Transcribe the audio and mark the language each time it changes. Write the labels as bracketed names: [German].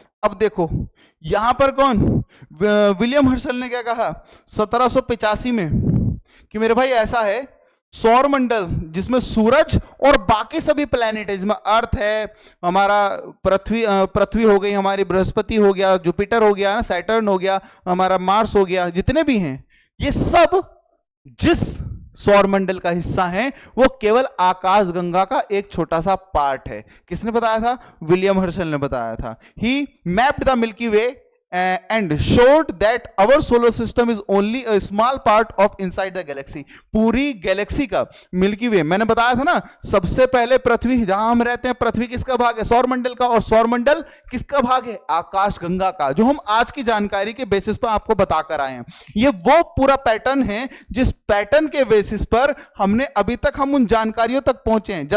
[Hindi] अब देखो यहां पर कौन? विलियम हर्शल ने क्या कहा 1785 में कि मेरे भाई ऐसा है सौर मंडल जिसमें सूरज और बाकी सभी प्लैनेट है, जिसमें अर्थ है, हमारा पृथ्वी हो गई, हमारी बृहस्पति हो गया, जुपिटर हो गया, सैटर्न हो गया, हमारा मार्स हो गया, जितने भी हैं ये सब जिस सौर मंडल का हिस्सा है वो केवल आकाशगंगा का एक छोटा सा पार्ट है। किसने बताया था? विलियम हर्शल ने बताया था। [English] He mapped the milky way and showed that our solar system is only a small part of inside the galaxy। [Hindi] पूरी गैलेक्सी का मिल्की वे, मैंने बताया था ना सबसे पहले पृथ्वी, जहां हम रहते हैं पृथ्वी किसका भाग है? सौर मंडल का। और सौर मंडल किसका भाग है? आकाशगंगा का, जो हम आज की जानकारी के बेसिस पर आपको बताकर आए हैं। ये वो पूरा पैटर्न है जिस पैटर्न के बेसिस पर हमने अभी तक हम उन जानकारियों तक पहुंचे हैं।